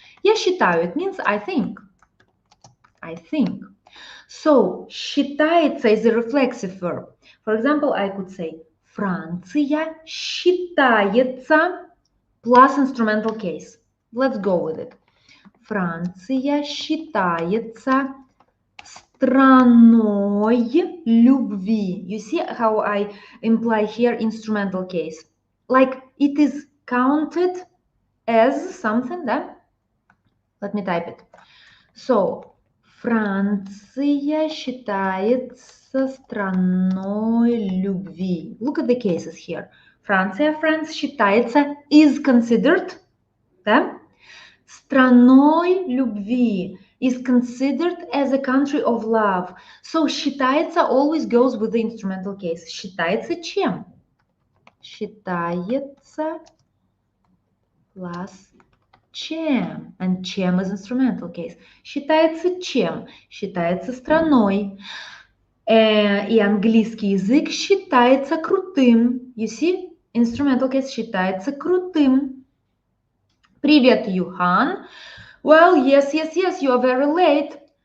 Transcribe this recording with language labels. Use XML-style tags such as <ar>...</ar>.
<ru>Я считаю,</ru> <en>it means I think. So, считается is a reflexive verb. For example, I could say,</en> <ru>Франция считается</ru> <en>plus instrumental case. Let's go with it.</en> <ru>Франция считается страной любви.</ru> <en>You see how I imply here instrumental case? Like it is counted as something, да? Let me type it.</en> <ru>So, Франция считается страной любви.</ru> <en>Look at the cases here. Франция, France считается, is considered, да?</en> <ru>Страной любви</ru> <en>is considered as a country of love. So, считается always goes with the instrumental case.</en> <ru>Считается чем? Считается plus чем.</ru> <en>And чем is instrumental case.</en> <ru>Считается чем? Считается страной. И английский язык считается крутым.</ru> <en>You see? Instrumental case</en> <ru>считается крутым. Привет, Юхан.</ru> <en>Well, yes, you are very late.</en>